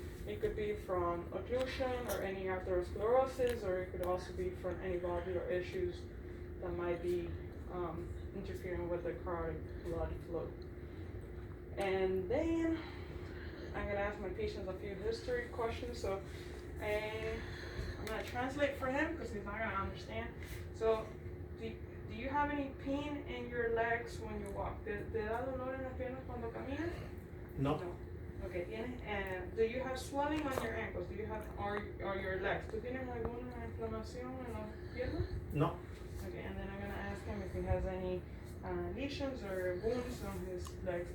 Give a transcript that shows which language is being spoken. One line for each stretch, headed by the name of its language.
English: It could be from occlusion or any atherosclerosis, or it could also be from any valvular issues that might be interfering with the carotid blood flow. And then I'm gonna ask my patients a few history questions. So I'm gonna translate for him because he's not gonna understand. So do you have any pain in your legs when you walk?
Spanish: ¿Te da dolor en las piernas cuando caminas? No.
English: Okay, do you have swelling on your ankles? Do you have or your legs?
Spanish: ¿Tú tienes alguna inflamación en las piernas? No.
English: Okay, and then I'm gonna ask him if he has any lesions or wounds on his legs.